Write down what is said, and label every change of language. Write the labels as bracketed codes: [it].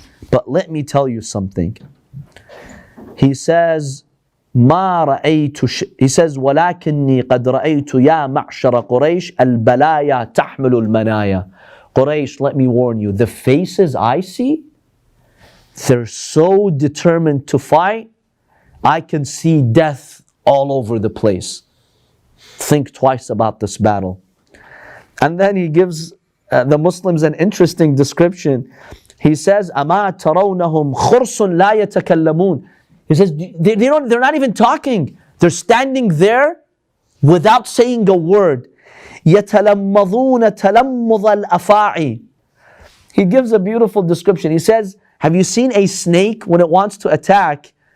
[en] But let me tell you something. He says, he says, [ar] ولكني قد رأيت يا معشر قريش البلايا تحمل المنايا. [en] Quraysh, let me warn you, the faces I see, they're so determined to fight, I can see death all over the place. Think twice about this battle. And then he gives the Muslims an interesting description. He says, [ar] أَمَا تَرَوْنَهُمْ خُرْصٌ لَا يَتَكَلَّمُونَ. [en] He says, they're not even talking. They're standing there without saying a word. [ar] يَتَلَمَّضُونَ تَلَمُّضَ الْأَفَاعِ. [en] He gives a beautiful description. He says, have you seen a snake when it wants to attack?